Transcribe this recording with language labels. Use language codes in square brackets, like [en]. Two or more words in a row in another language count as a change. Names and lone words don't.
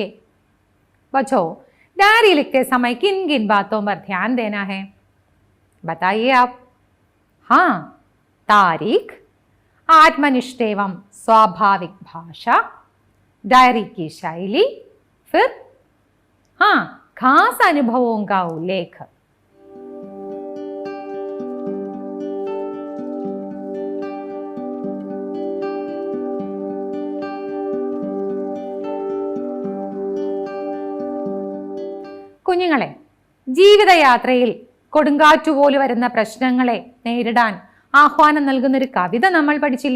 [hi] बच्चों, डायरी लिखते समय किन किन बातों पर ध्यान देना है, बताइए आप? हाँ, तारीख, आत्मनिष्ठ एवं स्वाभाविक भाषा, डायरी की शैली, फिर हाँ खास अनुभवों का उल्लेख। [ml] കുഞ്ഞുങ്ങളെ, ജീവിതയാത്രയിൽ കൊടുങ്കാറ്റുപോലെ വരുന്ന പ്രശ്നങ്ങളെ നേരിടാൻ ആഹ്വാനം നൽകുന്നൊരു കവിത നമ്മൾ പഠിച്ചില്ലേ?